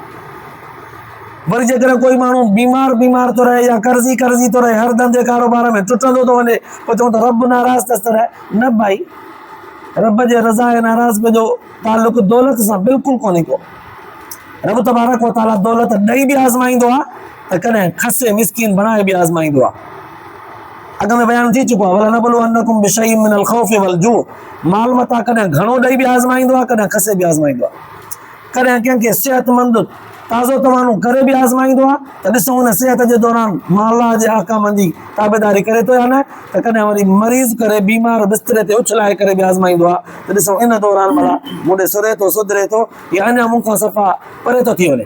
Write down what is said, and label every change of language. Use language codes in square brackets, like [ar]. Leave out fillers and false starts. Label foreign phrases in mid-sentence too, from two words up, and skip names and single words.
[sd] वरी जेकॾहिं कोई माण्हू बीमार थो रहे या कर्ज़ी थो रहे, हर धंधे कारोबार में टुटंदो थो वञे, पोइ चऊं त रब नाराज़ अथसि, तॾहिं न भाई, रब जे रज़ा ऐं नाराज़गी जो तालुक दौलत सां बिल्कुलु कोन्हे को। रब तबारक व तआला दौलत ॾेई बि आज़माईंदो आहे त कॾहिं खसे मिसकीन बणाए बि आज़माईंदो आहे। अॻ में बयानु थी चुको आहे, [ar] ولنبلونكم بشيء من الخوف والجوع, [sd] माल मता कॾहिं घणो ॾेई बि आज़माईंदो आहे, कॾहिं खसे बि आज़माईंदो आहे। कॾहिं कंहिंखे सिहतमंद ताज़ो तवानो करे बि आज़माईंदो आहे त ॾिसूं हुन सिहत जे दौरान अल्लाह जे अहकाम जी ताबेदारी करे थो या न, त कॾहिं वरी मरीज़ करे बीमार बिस्तरे ते उछलाए करे बि आज़माईंदो आहे त ॾिसूं इन दौरान भला मूंॾे सुरे थो, सुधरे थो या अञा मूंखां सफ़ा परे थो थी वञे।